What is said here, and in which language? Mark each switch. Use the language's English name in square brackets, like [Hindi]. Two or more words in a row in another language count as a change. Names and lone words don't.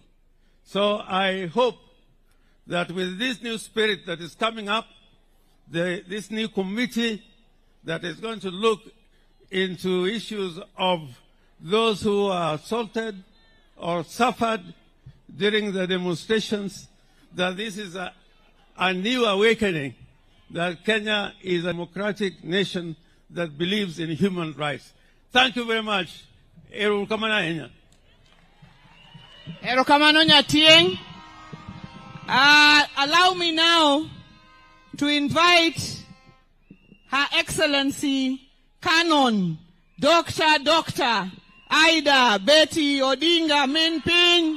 [English] So I hope that with this new spirit that is coming up, this new committee that is going to look into issues of those who are assaulted or suffered during the demonstrations, that this is a new awakening, that Kenya is a democratic nation that believes in human rights. Thank you very much. [Luo (Kenya and Tanzania)] Erukamana. Erukamano Nyatieng. [English] Allow me now to invite Her Excellency Canon Dr. Ida Betty Odinga Menping.